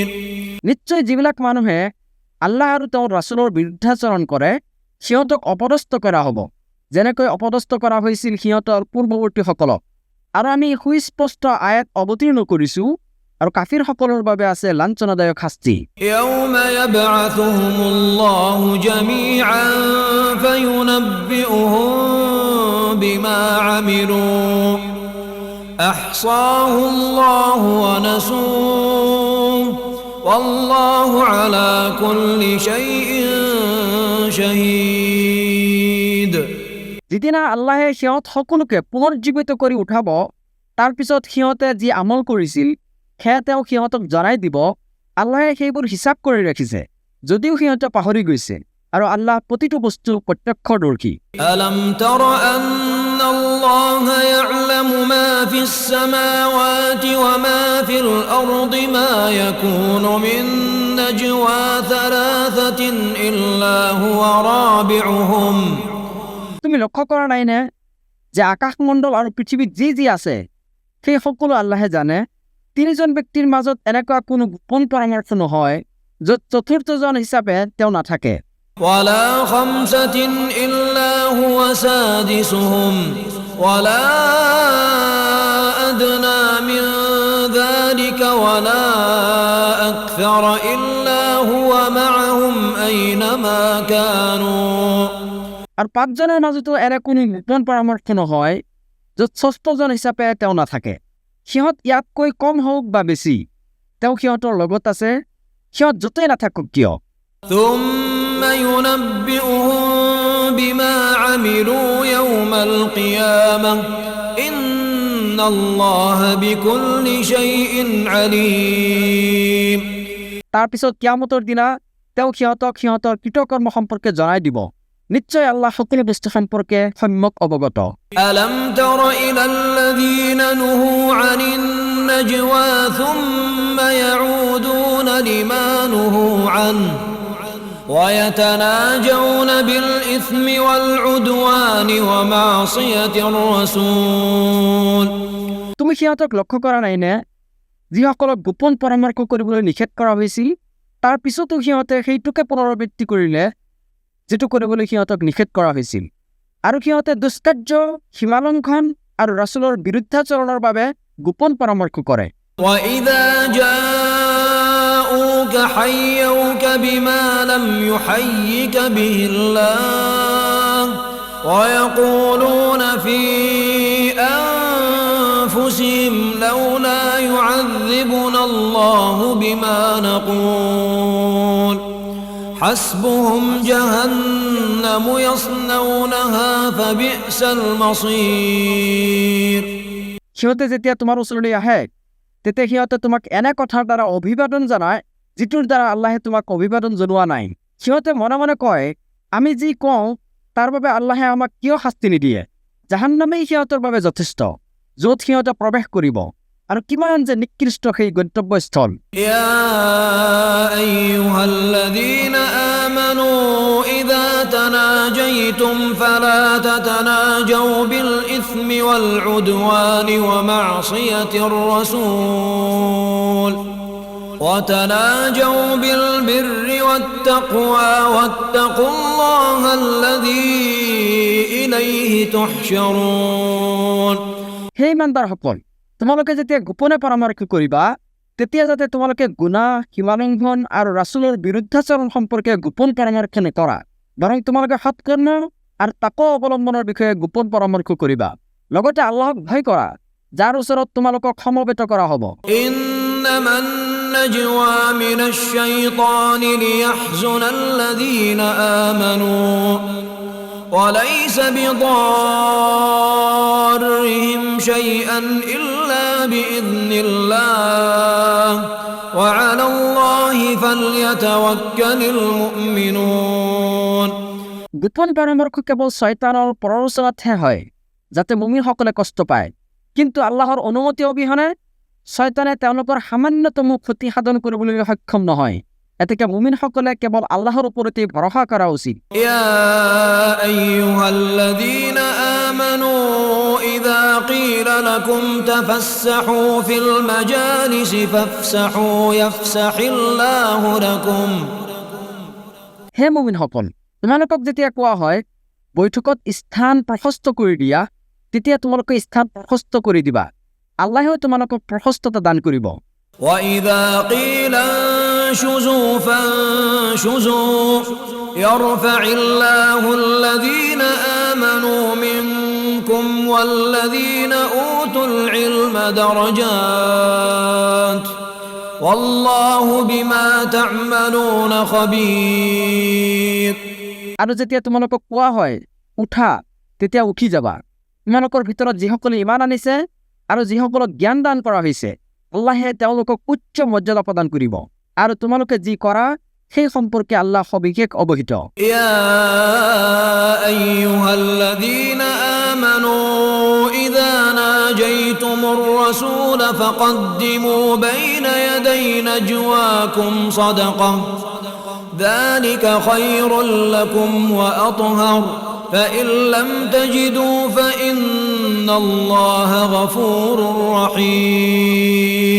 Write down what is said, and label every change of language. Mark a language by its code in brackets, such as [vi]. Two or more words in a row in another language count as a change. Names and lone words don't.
[as] নিশ্চয় যিবিলাক মানুহে আল্লাহ আৰু তেওঁৰ ৰাছুলৰ বিৰুদ্ধাচৰণ কৰে সিহঁতক অপদস্থ কৰা হ'ব, যেনেকৈ অপদস্থ কৰা হৈছিল সিহঁতৰ পূৰ্বৱৰ্তীসকলক। আৰু আমি সুস্পষ্ট আয়াত অৱতীৰ্ণ কৰিছোঁ আৰু কাফিৰসকলৰ বাবে আছে লাঞ্ছনাদায়ক শাস্তি। [ar] يوم يبعثهم الله جميعا فينبئهم بما عملوا أحصاه الله ونسوه والله على كل شيء شهيد। [as] যিদিনা আল্লাহে সিহঁত সকলোকে পুনৰুজ্জীৱিত কৰি উঠাব তাৰ পিছত সিহঁতে যি আমল কৰিছিল সেয়া তেওঁ সিহঁতক জনাই দিব। আল্লাহে সেইবোৰ হিচাপ কৰি ৰাখিছে যদিও সিহঁতে পাহৰি গৈছে আৰু আল্লাহ প্ৰতিটো বস্তু প্ৰত্যক্ষদৰ্শী। [ar] ألم تر أن الله يعلم ما في السماوات وما في الأرض ما يكون من نجوى ثلاثة إلا هو رابعهم. [as] তুমি লক্ষ্য কৰা নাইনে যে আকাশমণ্ডল আৰু পৃথিৱীত যি আছে সেই সকলো আল্লাহে জানে। তিনিজন ব্যক্তিৰ মাজত এনেকুৱা কোনো গোপন পৰামৰ্শ নহয় য'ত চতুৰ্থজন হিচাপে তেওঁ নাথাকে। [ar] ولا خمسة إلا هو سادسهم ولا أدنى من ذلك ولا أكثر إلا هو معهم أينما كانوا। [as] আৰু পাঁচজনৰ মাজতো এনে কোনো গোপন পৰামৰ্শ নহয় য'ত ষষ্ঠজন হিচাপে তেওঁ নাথাকে। সিহঁত ইয়াতকৈ কম হওক বা বেছি, তেওঁ সিহঁতৰ লগত আছে, সিহঁত য'তেই নাথাকক কিয়। [ar] ثم ينبئهم بما عملوا يوم القيامة إن الله بكل شيء عليم। [as] তাৰপিছত কিয়ামতৰ দিনা তেওঁ সিহঁতক সিহঁতৰ কৃতকৰ্ম সম্পৰ্কে জনাই দিব। নিশ্চয় আল্লাহ সকলো বস্তু সম্পৰ্কে সম্যক অৱগত। [ar] ألم تر إلى الذين نهوا عن النجوى ثم يعودون لما نهوا عنه ويتناجون بالإثم والعدوان ومعصية الرسول। [as] তুমি সিহঁতক লক্ষ্য কৰা নাইনে যিসকলক গোপন পৰামৰ্শ কৰিবলৈ নিষেধ কৰা হৈছিল, তাৰ পিছতো সিহঁতে সেইটোকে পুনৰাবৃত্তি কৰিলে যিটো কৰিবলৈ সিহঁতক নিষেধ কৰা হৈছিল, আৰু সিহঁতে দুষ্কাৰ্য, সীমালংঘন আৰু ৰাছুলৰ বিৰুদ্ধাচৰণৰ বাবে গোপন পৰামৰ্শ কৰে। [ar] وإذا جاءوك حيوك بما لم يحيك به الله ويقولون في أنفسهم لولا يعذبنا الله بما نقول حسبهم جهنم يصلونها فبئس المصير। [as] সিহঁতে যেতিয়া তোমাৰ ওচৰলৈ আহে তেতিয়া সিহঁতে তোমাক এনে কথাৰ দ্বাৰা অভিবাদন জনায় যিটোৰ দ্বাৰা আল্লাহে তোমাক অভিবাদন জনোৱা নাই। সিহঁতে মনে মনে কয়, আমি যি কওঁ তাৰ বাবে আল্লাহে আমাক কিয় শাস্তি নিদিয়ে। জাহান্নামেই সিহঁতৰ বাবে যথেষ্ট, য'ত সিহঁতে প্ৰৱেশ কৰিব, আৰু কিমান যে নিকৃষ্ট সেই গন্তব্যস্থল। [ar] يا أيها الذين آمنوا إذا تناجيتم فلا تتناجوا بالإثم والعدوان ومعصية الرسول وتناجوا بالبر والتقوى واتقوا الله الذي إليه تحشرون। [as] হে ইমানদাৰসকল, তোমালোকে যেতিয়া গোপনে পৰামৰ্শ কৰিবা তেতিয়া যাতে তোমালোকে গুনাহ, সীমালংঘন আৰু ৰাছুলৰ বিৰুদ্ধাচৰণ সম্পৰ্কে গোপন পৰামৰ্শ নকৰা, বৰং তোমালোকে সৎকৰ্ম আৰু তাকৱা অৱলম্বনৰ বিষয়ে গোপন পৰামৰ্শ কৰিবা। লগতে আল্লাহক ভয় কৰা, যাৰ ওচৰত তোমালোকক সমবেত কৰা হ'ব। [ar] إنما النجوى من الشيطان ليحزن الذين آمنوا وليس بضارهم شيئا إلا بإذن الله وعلى الله فليتوكل المؤمنون। [as] গোপন পৰামৰ্শ কেৱল শয়তানৰ প্ৰৰোচনাতহে হয় যাতে মুমিনসকলে কষ্ট পায়, কিন্তু আল্লাহৰ অনুমতি অবিহনে শয়তানে তেওঁলোকৰ সামান্যতম ক্ষতি সাধন কৰিবলৈ সক্ষম নহয়। এতেকে মুমিনসকলে কেৱল আল্লাহৰ ওপৰতে ভৰসা কৰা উচিত। [ar] يا أيها الذين آمنوا إذا قيل لكم تفسحوا في المجالس فافسحوا يفسح الله لكم। [as] হে মুমিনসকল, তোমালোকক যেতিয়া কোৱা হয় বৈঠকত স্থান প্ৰশস্ত কৰি দিয়া, তেতিয়া তোমালোকে স্থান প্ৰশস্ত কৰি দিবা, আল্লাহেও তোমালোকক প্ৰশস্ততা দান কৰিব। [ar] وإذا قيل انشزوا فانشزوا يرفع الله الذين آمنوا منكم والذين أوتوا العلم درجات والله بما تعملون خبير। [as] আৰু যেতিয়া তোমালোকক কোৱা হয় উঠা, তেতিয়া উঠি যাবা। তোমালোকৰ ভিতৰত যিসকলে ইমান আনিছে আৰু যিসকলক জ্ঞান দান কৰা হৈছে, আল্লাহে তেওঁলোকক উচ্চ মৰ্যাদা প্ৰদান কৰিব, আৰু তোমালোকে যি কৰা সেই সম্পৰ্কে আল্লাহ সবিশেষ অৱহিত। [ar] يا أيها الذين آمنوا إذا ناجيتم الرسول فقدموا بين يدي نجواكم صدقة ذلك خير لكم وأطهر فإن لم تجدوا فإن الله غفور رحيم